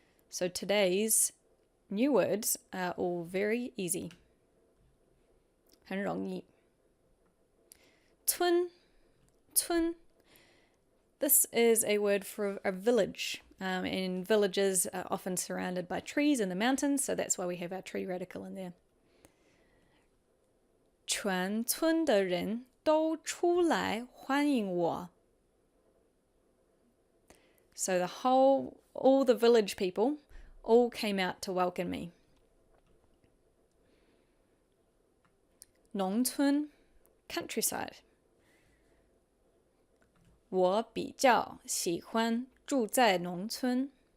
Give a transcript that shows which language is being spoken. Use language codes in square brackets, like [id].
[en] So today's new words are all very easy. [zh] 很容易.村. [en] This is a word for a village. And villages are often surrounded by trees in the mountains, so that's why we have our tree radical in there. [zh] 全村的人都出来欢迎我. [en] So all the village people all came out to welcome me. 农村, countryside. [zh] 我比较喜欢住在农村.